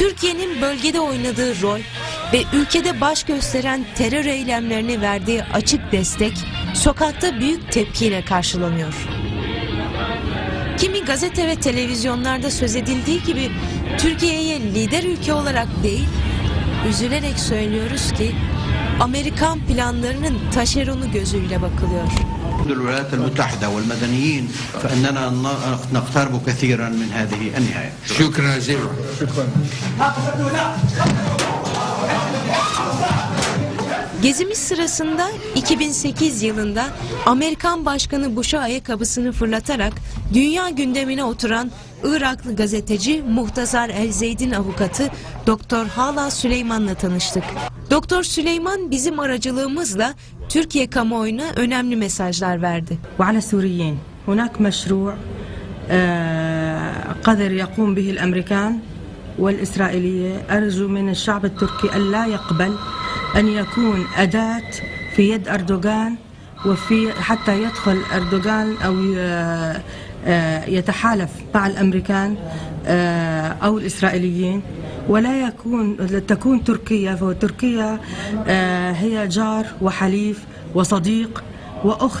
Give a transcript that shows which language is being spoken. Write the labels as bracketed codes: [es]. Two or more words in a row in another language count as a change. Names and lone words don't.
[tr] Türkiye'nin bölgede oynadığı rol ve ülkede baş gösteren terör eylemlerine verdiği açık destek sokakta büyük tepkiyle karşılanıyor. Kimi gazete ve televizyonlarda söz edildiği gibi Türkiye'ye lider ülke olarak değil, üzülerek söylüyoruz ki Amerikan planlarının taşeronu gözüyle bakılıyor. [ar] الولايات المتحدة والمدنيين فإننا نقترب كثيرا من هذه النهاية. شكرا جزيلا. [tr] Gezimiz sırasında 2008 yılında Amerikan Başkanı Bush'a ayakkabısını fırlatarak dünya gündemine oturan Iraklı gazeteci Muhtazar El Zeyd'in avukatı Doktor Hala Süleyman'la tanıştık. Doktor Süleyman bizim aracılığımızla Türkiye kamuoyuna önemli mesajlar verdi. [ar] وعلى السوريين هناك مشروع قدر يقوم به الأمريكان والإسرائيلية أرجو من الشعب التركي ألا يقبل أن يكون أداة في يد أردوغان وفي حتى يدخل أردوغان أو يتحالف مع الأمريكان أو الإسرائيليين ولا تكون تركيا فتركيا هي جار وحليف وصديق وأخت.